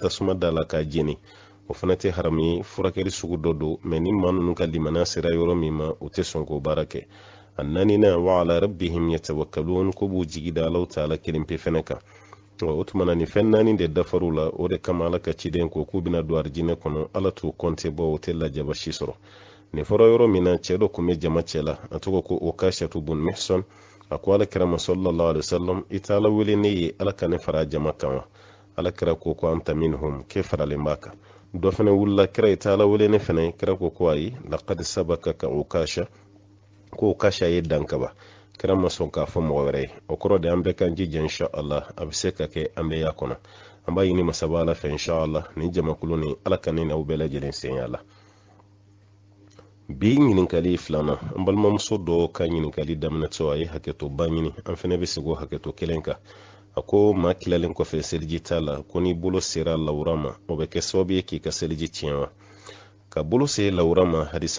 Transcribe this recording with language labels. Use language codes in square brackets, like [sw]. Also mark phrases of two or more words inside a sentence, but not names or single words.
[bm] tasuma da la k'a jeni o fana tɛ haramu ye furakɛli sugu dɔ don mɛ ni maa ninnu ka limaniya sera yɔrɔ min ma u tɛ sɔn k'o baara kɛ a naaninan [ar] وعلى ربهم يتوكلون [bm] ko b'u jigi da [ar] الله تعالى [bm] kelen pe fɛnɛ kan o tumana ni fɛn 4 de dafar'u la o de kama ala ka ciden ko k'u bɛna don arijinɛ kɔnɔ ala t'u kɔnte bɔ o tɛ lajaba si sɔrɔ nin fɔra yɔrɔ min na cɛ dɔ kun bɛ jama cɛ la a tɔgɔ ko Ukashatu bun Mihsan a ko alakira ma [ar] صلى الله عليه وسلم [bm] i tɛ ala wele ne ye ala ka ne fara jama kan wa alakira ko [ar] أنت منهم [bm] ke faralen b'a kan dɔ fɛnɛ wulila kira i tɛ ala wele ne fɛnɛ kira ko ayi [ar] لقد سبقك عكاشة [bm] ko Ukasha ye dan kaba kira ma sɔn k'a fɔ mɔgɔ wɛrɛ ye o kɔrɔ de an bɛɛ kan jija inshallah a bɛ se ka kɛ an bɛɛ y'a kɔnɔ an b'a ɲini masaba ala fɛ inshallah ni jamakulu ni ala ka ne n'aw bɛɛ lajɛlen senya la bi ɲininkali filanan an balimamuso dɔ ka ɲininkali daminɛtɔ a ye hakɛto ba ɲini an fɛnɛ bɛ segin o hakɛto kelen kan a ko maa tilalen kɔfɛ seliji t'a la ko n'i bolo sera lawura ma o bɛ kɛ sababu ye k'i ka seliji tiɲɛ wa ka bolo se lawura ma hadisa